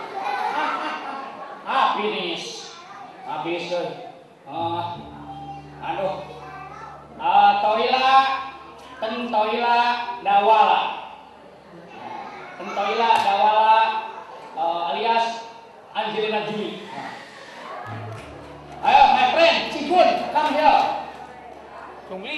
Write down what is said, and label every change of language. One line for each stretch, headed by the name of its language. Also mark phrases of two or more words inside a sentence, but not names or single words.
Indonesian: habis, aduh, tentoila dawala. Tentoila dawala alias Angelina Jolie. Ayo,
English: my friend, Cikun, come here.